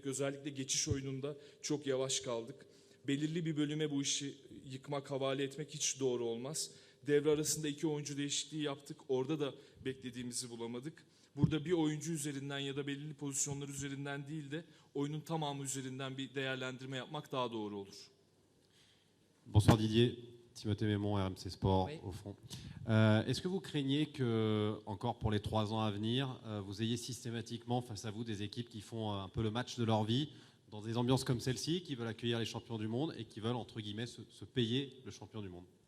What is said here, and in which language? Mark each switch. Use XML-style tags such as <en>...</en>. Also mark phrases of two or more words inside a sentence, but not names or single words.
<tr>Özellikle geçiş oyununda çok yavaş kaldık. Belirli bir bölüme bu işi yıkmak, havale etmek hiç doğru olmaz. Devre arasında 2 oyuncu değişikliği yaptık. Orada da beklediğimizi bulamadık. Burada bir oyuncu üzerinden ya da belirli pozisyonlar üzerinden değil de oyunun tamamı üzerinden bir değerlendirme yapmak daha doğru olur.</tr> <fr>Bonsoir Didier, Timothée Mémon, RMC Sport, Oui. au fond. Est-ce que vous craignez que, encore pour les 3 ans à venir, vous ayez systématiquement face à vous des équipes qui font un peu le match de leur vie, dans des ambiances comme celle-ci, qui veulent accueillir les champions du monde et qui veulent, entre guillemets, se payer le champion du monde?</fr>